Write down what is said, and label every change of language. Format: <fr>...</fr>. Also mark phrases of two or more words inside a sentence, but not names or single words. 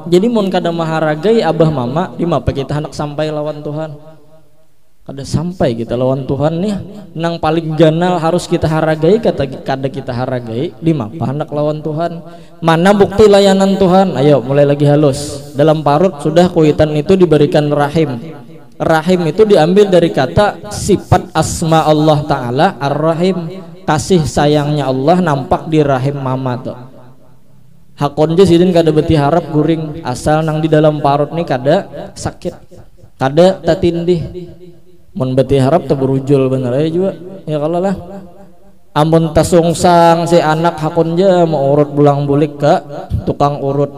<bjn>Jadi mun kada maharagai abah mama, di mapa kita hendak sampai lawan Tuhan. Kada sampai kita lawan Tuhan nih. Nang paling ganal harus kita haragai, kada kita haragai, di mapa hendak lawan Tuhan. Mana bukti layanan Tuhan? Ayo mulai lagi halus. Dalam parut sudah kuitan itu diberikan rahim.</bjn> <id>Rahim itu diambil dari kata sifat</id> <ar>أسماء الله تعالى الرحيم.</ar> <bjn>Kasih sayangnya Allah nampak di rahim mama tuh. Hakon je sidin kada beti harap guring, asal nang di dalam parut nih kada sakit, kada tatindih. Mun beti harap tuh berujul bener aja juga. Ya kalau lah amun tasungsang si anak hakon je mau urut bulang bulik ke tukang urut.</bjn>